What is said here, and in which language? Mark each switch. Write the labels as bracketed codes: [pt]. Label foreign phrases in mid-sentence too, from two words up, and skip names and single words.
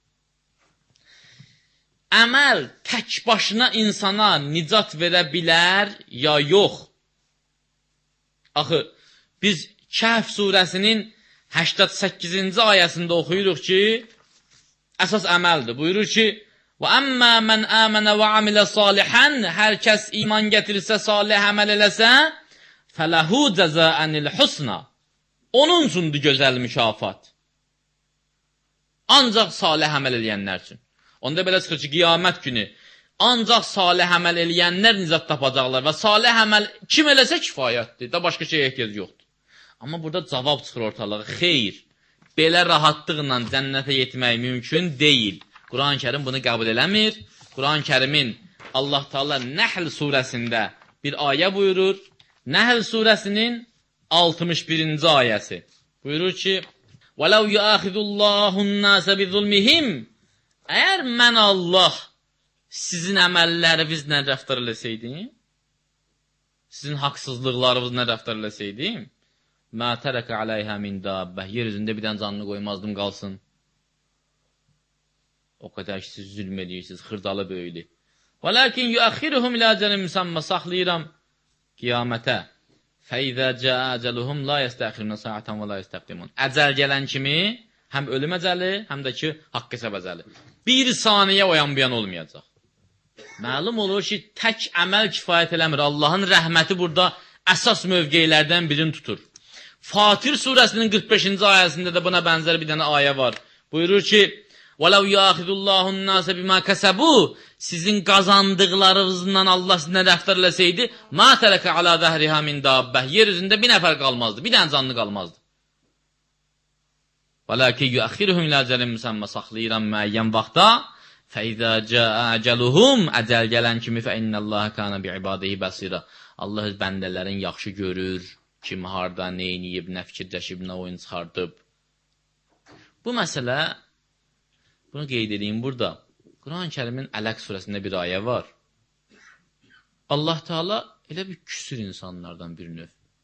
[az] Əməl tək başına insana nicat verə bilər, ya yox. Axı, biz Kəhf surəsinin 88-ci ayəsində oxuyuruq ki, əsas əməldir. Buyurur ki, [ar] وَأَمَّا مَنْ آمَنَ وَعَمِلَ صَالِحًا [az] hər kəs iman gətirirsə, salih əməl eləsə, [ar] فَلَهُ جَزَاءً الْحُسْنَى [az] onun üçündür gözəl mükafat. Ancaq salih əməl eləyənlər üçün. Onda belə çıxır ki, qiyamət günü ancaq salih əməl eləyənlər nicat tapacaqlar və salih əməl kim eləsə kifayətdir, da başqa şeyə ehtiyac yoxdur. Amma burada cavab çıxır ortalığa, xeyr, belə rahatlıqla cənnətə yetmək mümkün deyil. Quran-ı Kərim bunu qəbul eləmir. Quran-ı Kərimin Allah Teala Nəhl surəsində bir ayə buyurur. Nəhl surəsinin 61-ci ayəsi. Buyurur ki, [ar] وَلَوْ يُؤَخِذُ اللّٰهُ النَّاسَ بِظُلْمِهِمْ [az] əgər mən Allah sizin əməllərinizlə rəftar eləsəydim, sizin haqsızlıqlarınızla rəftar eləsəydim, [ar] مَا تَرَكَ عَلَيْهَا مِنْ دَابَّةٍ [az] yer üzündə bir dənə canını qoymazdım qalsın. O qədər ki, siz zülm edirsiniz, xırdalı böyülü. [ar] وَلَكِنْ يُؤَخِّرُهُمْ إِلَى أَجَلٍ مُسَمَّى [az] saxlayıram qiyamətə. [ar] فَإِذَا جَاءَ أَجَلُهُمْ لَا يَسْتَأْخِرُونَ سَاعَةً وَلَا يَسْتَقْدِمُونَ [az] əcəl gələn kimi həm ölüm əcəli, həm də ki, haqq hesab əcəli. Bir saniyə o yan bu yan olmayacaq. Məlum olur ki, tək əməl kifayət eləmir. Allahın rəhməti burada əsas mövqeylərdən birini tutur. Fatir surəsinin 45-ci ayəsində də buna bənzər bir dənə ayə var. Buyurur ki, [ar] وَلَوْ يَأْخِذُ اللّٰهُ النَّاسَ بِمَا كَسَبُوا [az] sizin qazandıqlarınızdan Allah sizinlə rəftar eləsəydi, [ar] مَا تَرَكَ عَلَى ظَهْرِهَا مِنْ دَابَّةٍ [az] yer üzündə bir nəfər qalmazdı, bir dənə canlı qalmazdı. [ar] وَلَكِنْ يُؤَخِّرُهُمْ إِلَى أَجَلٍ مُسَمَّى [az] saxlayıram müəyyən vaxtda. [ar] فَإِذَا جَاءَ أَجَلُهُمْ [az] əcəl gələn kimi [ar] فَإِنَّ اللّٰهَ كَانَ بِعِبَادِهِ بَصِيرًا [az] Allah öz bəndələrin yaxşı görür, kim harda, nə eləyib, nə fikirləşib, nə oyun çıxardıb. Bu məsələ, bunu qeyd edeyim burada. Quran-ı Kərimin Ələq surəsində bir ayə var. Allah Teala elə bir küsür insanlardan bir növ.